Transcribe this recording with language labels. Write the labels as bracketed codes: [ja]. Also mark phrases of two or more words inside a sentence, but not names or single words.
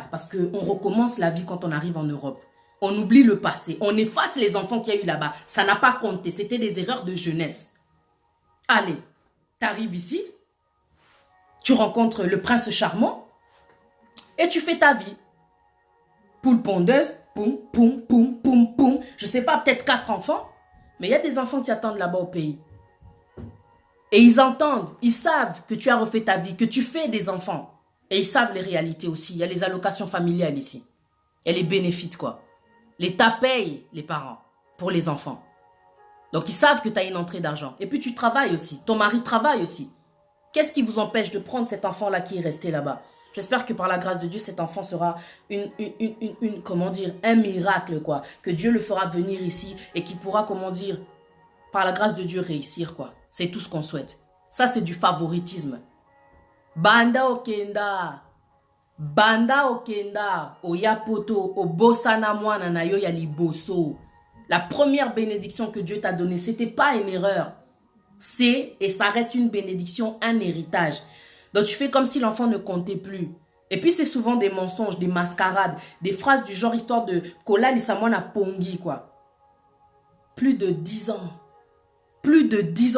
[fr] Parce qu'on recommence la vie quand on arrive en Europe. On oublie le passé. On efface les enfants qu'il y a eu là-bas. Ça n'a pas compté. C'était des erreurs de jeunesse. Allez, tu arrives ici, tu rencontres le prince charmant et tu fais ta vie. Poule pondeuse, poum, poum, poum, poum, poum. Je ne sais pas, peut-être 4 enfants, mais il y a des enfants qui attendent là-bas au pays. Et ils entendent, ils savent que tu as refait ta vie, que tu fais des enfants. Et ils savent les réalités aussi. Il y a les allocations familiales ici. Et les bénéfices, quoi. L'État paye les parents pour les enfants. Donc, ils savent que tu as une entrée d'argent. Et puis, tu travailles aussi. Ton mari travaille aussi. Qu'est-ce qui vous empêche de prendre cet enfant-là qui est resté là-bas? J'espère que par la grâce de Dieu, cet enfant sera comment dire, un miracle, quoi. Que Dieu le fera venir ici et qui pourra, comment dire, par la grâce de Dieu, réussir, quoi. C'est tout ce qu'on souhaite. Ça, c'est du favoritisme. [ln] Banda okenda. Banda okenda. Oyapoto. Obosana mwana na yo ya liboso. [fr] La première bénédiction que Dieu t'a donnée, ce n'était pas une erreur. C'est, et ça reste une bénédiction, un héritage. Donc tu fais comme si l'enfant ne comptait plus. Et puis c'est souvent des mensonges, des mascarades, des phrases du genre histoire de [ln] Kola Lissamwana Pongi, [fr] quoi. Plus de 10 ans. Plus de 10 ans.